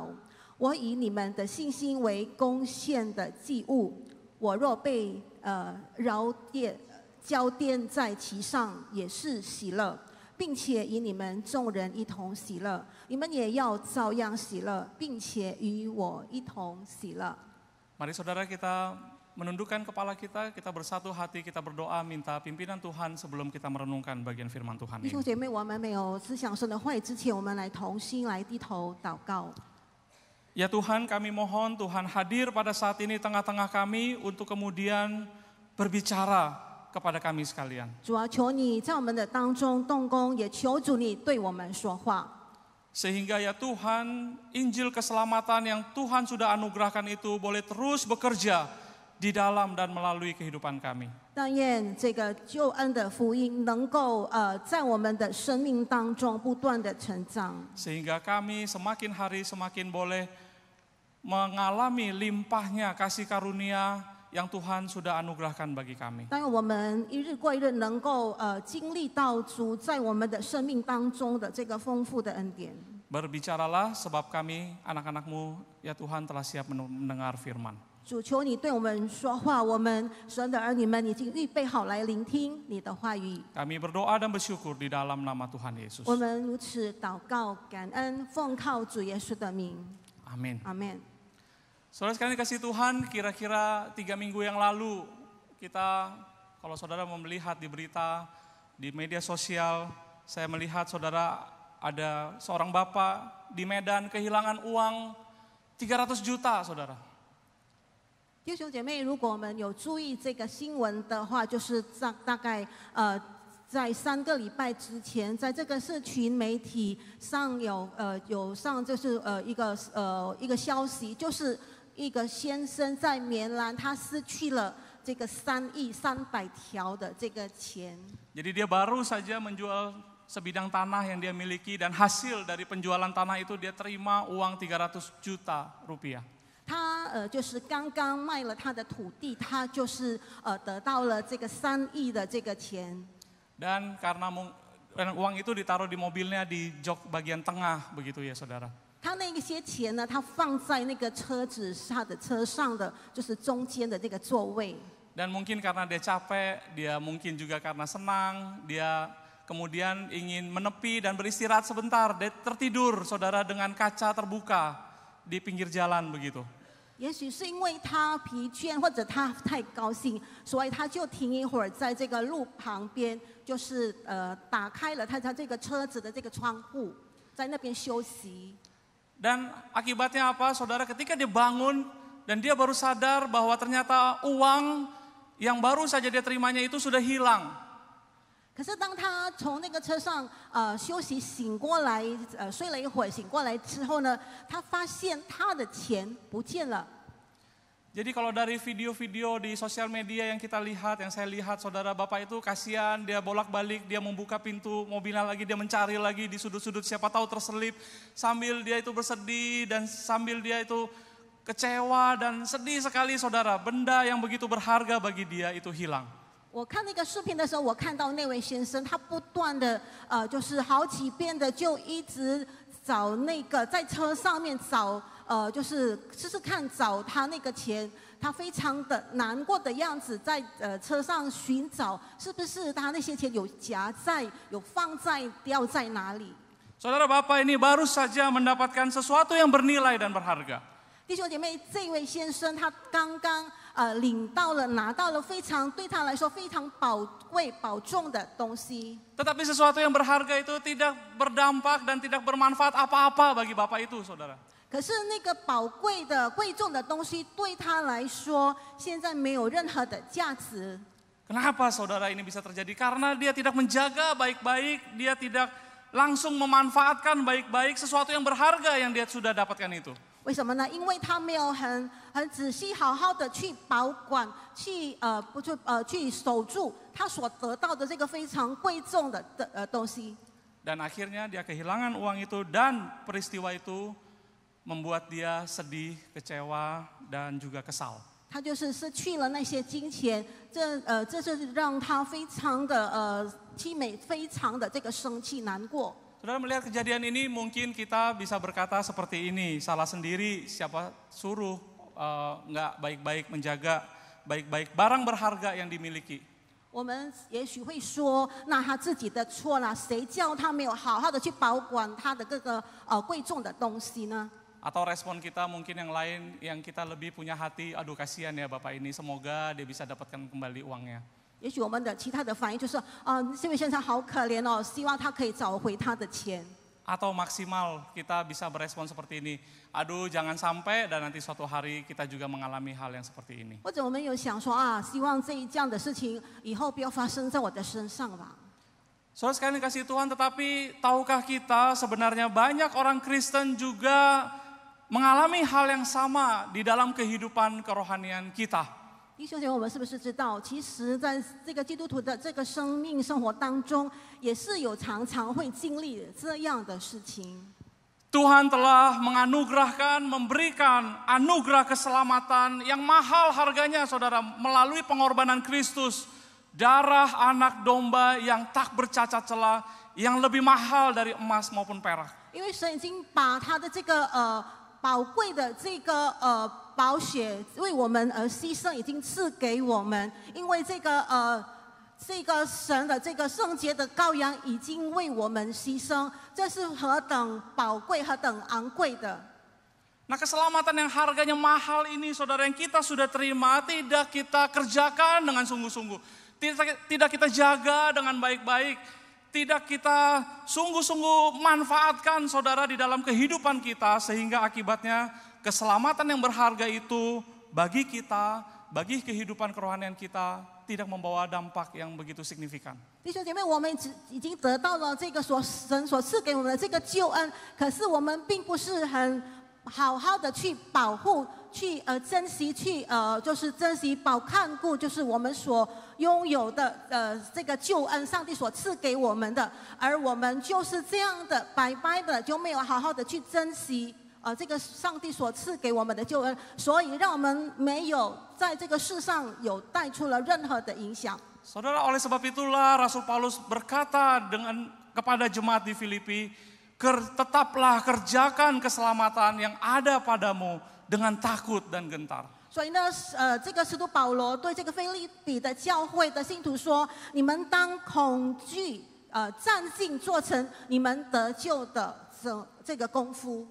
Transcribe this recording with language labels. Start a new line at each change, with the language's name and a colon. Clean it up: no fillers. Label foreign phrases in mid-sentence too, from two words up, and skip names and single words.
Chinese: 我以你们的信心为贡献的祭物，我若被交奠在其上，也是喜乐，并且与你们众人一同喜乐。你们也要照样喜乐，并且与我一同喜乐。
Indonesian: Mari saudara kita menundukkan kepala kita, kita bersatu hati, kita berdoa minta pimpinan Tuhan sebelum kita merenungkan bagian firman Tuhan
Chinese: 弟
Indonesian: ini.
Chinese: 兄姐妹，我们没有思想神的话语之前，我们来同心来低头祷告。
Indonesian: Ya Tuhan, kami mohon Tuhan hadir pada saat ini tengah-tengah kami untuk kemudian berbicara kepada kami sekalian.
Chinese: 主啊，求你在我们的当中动工，也求主你对我们说话。
Indonesian: Sehingga ya Tuhan, Injil keselamatan yang Tuhan sudah anugerahkan itu boleh terus bekerja di dalam dan melalui kehidupan kami.
Chinese: 但愿这个救恩的福音能够在我们的生命当中不断的成长，
Indonesian: Sehingga kami semakin hari semakin boleh mengalami limpahnya kasih karunia yang Tuhan sudah anugerahkan bagi kami.
Chinese: 但愿我们一日过一日，能够经历到主在我们的生命当中的这个丰富的恩典。
Indonesian: Berbicaralah sebab kami anak-anak-Mu ya Tuhan telah siap mendengar firman.
Chinese: 主，求你对我们说话，我们神的儿女们已经预备好来聆听你的话语。
Indonesian: Kami berdoa dan bersyukur di dalam nama Tuhan Yesus.
Chinese: 我们如此祷告、感恩，奉靠主耶稣的名，
Indonesian: Amin.
Chinese: 阿门。
Indonesian: Saudara sekalian kasih Tuhan, kira-kira 3 minggu yang lalu kita, kalau saudara melihat di berita, di media sosial, saya melihat saudara ada seorang bapak di Medan kehilangan uang 300 juta, saudara.
Chinese: 弟兄姐妹，如果我们有注意这个新闻的话，就是大概在3个礼拜之前，在这个社群媒体上有上就是一个消息，就是一个先生在棉兰，他失去了这个3亿300条的这个钱。
Indonesian: Jadi dia baru saja menjual sebidang tanah yang dia miliki dan hasil dari penjualan tanah itu dia terima uang 300 juta rupiah.
Chinese: 他就是刚刚卖了他的土地，他就是得到了这个3亿的这个钱。
Indonesian: Dan karena uang itu ditaruh di mobilnya di jok bagian tengah begitu ya saudara.
Chinese: 他那些钱呢，他放在那个车子他的车上的，就是中间的这个座位。
Indonesian: Dan mungkin karena dia capek, dia mungkin juga karena senang, dia kemudian ingin menepi dan beristirahat sebentar, dia tertidur saudara dengan kaca terbuka di pinggir jalan begitu.
Chinese: 也许是因为他疲倦，或者他太高兴，所以他就停一会儿，在这个路旁边，就是打开了他这个车子的这个窗户，在那边休息。
Indonesian: Dan akibatnya apa saudara, ketika dia bangun dan dia baru sadar bahwa ternyata uang yang baru saja dia terimanya itu sudah hilang.
Chinese: 可是当他从那个车上休息醒过来，睡了一会儿，醒过来之后呢，他发现他的钱不见了。
Indonesian: Jadi kalau dari video-video di sosial media yang kita lihat, yang saya lihat saudara bapak itu kasihan, dia bolak-balik, dia membuka pintu mobilnya lagi, dia mencari lagi di sudut-sudut siapa tahu terselip, sambil dia itu bersedih dan sambil dia itu kecewa dan sedih sekali saudara, benda yang begitu berharga bagi dia itu hilang.
Chinese: 我看那个视频的时候，我看到那位先生，他不断的就是好几遍的就一直找那个在车上面找就是试试看找他那个钱，他非常的难过的样子，在车上寻找，是不是他那些钱有夹在、有放在、掉在哪里？
Indonesian: Saudara bapak ini baru saja mendapatkan sesuatu yang bernilai dan berharga.
Chinese: 弟兄姐妹，这位先生他刚刚拿到了非常对他来说非常宝贵保重的东西。
Indonesian: Tetapi sesuatu yang berharga itu tidak berdampak dan tidak bermanfaat apa-apa bagi bapak itu saudara.
Chinese: 可是那个宝贵的贵重的东西对他来说，现在没有任何的价值。
Indonesian: Kenapa saudara ini bisa terjadi? Karena dia tidak menjaga baik-baik, dia tidak langsung memanfaatkan baik-baik sesuatu yang berharga yang dia sudah dapatkan itu.
Chinese: 为什么呢？因为他没有很仔细、好好的去保管，去守住他所得到的这个非常贵重的东西。
Indonesian: Dan akhirnya dia kehilangan uang itu dan peristiwa itu membuat dia sedih, kecewa dan juga kesal.
Chinese: 他就是失去了那些金钱，这是让他非常的凄美，非常的这个生气难过。
Indonesian: Saudara melihat kejadian ini mungkin kita bisa berkata seperti ini, salah sendiri siapa suruh nggak baik-baik menjaga baik-baik barang berharga yang dimiliki.
Chinese: 我们也许会说，那他自己的错啦，谁叫他没有好好的去保管他的各个贵重的东西呢？
Indonesian: Atau respon kita mungkin yang lain yang kita lebih punya hati, aduh kasihan ya bapak ini, semoga dia bisa dapatkan kembali uangnya.
Chinese: 也许我们的其他的反应就是，这位先生好可怜哦，希望他可以找回他的钱。
Indonesian: Atau maksimal kita bisa berespon seperti ini, aduh jangan sampai dan nanti suatu hari kita juga mengalami hal yang seperti ini.
Chinese: 或者我们有想说啊，希望这样的事情以后不要发生在我的身上吧。
Indonesian: Saudara sekalian kasih Tuhan, tetapi tahukah kita sebenarnya banyak orang Kristen juga mengalami hal yang sama di dalam kehidupan kerohanian kita.
Chinese: 弟兄姐妹，我们是不是知道，其实在这个基督徒的这个生命生活当中，也是有常常会经历这样的事情。
Indonesian: Tuhan telah menganugerahkan, memberikan anugerah keselamatan yang mahal harganya, saudara, melalui pengorbanan Kristus, darah anak domba yang tak bercacat celah, yang lebih mahal dari emas maupun perak.
Chinese: 因为神已经把他的这个宝贵的这个宝血为我们而牺牲，已经赐给我们，因为这个神的这个圣洁的羔羊已经为我们牺牲，这是何等宝贵、何等昂贵的。
Indonesian: Nah, keselamatan yang harganya mahal ini, saudara, yang kita sudah terima, tidak kita kerjakan dengan sungguh-sungguh. Tidak kita jaga dengan baik-baik. Tidak kita sungguh-sungguh manfaatkan, saudara, di dalam kehidupan kita. Sehingga akibatnya keselamatan yang berharga itu bagi kita, bagi kehidupan kerohanian kita, tidak membawa dampak yang begitu signifikan.
Chinese: 弟兄姐妹，我们已经得到了这个神所赐给我们的这个救恩，可是我们并不是很好好的去保护、去珍惜、就是珍惜、看顾，就是我们所拥有的这个救恩，上帝所赐给我们的，而我们就是这样的白白的就没有好好的去珍惜这个上帝所赐给我们的救恩，所以让我们没有在这个世上有带出了任何的影响。
Indonesian: Saudara, oleh sebab itulah Rasul Paulus berkata kepada jemaat di Filipi, tetaplah kerjakan keselamatan yang ada padamu dengan takut dan gentar.
Chinese: 所以呢，这个使徒保罗对这个腓立比的教会的信徒说：“你们当恐惧，战兢做成你们得救的这个功夫。”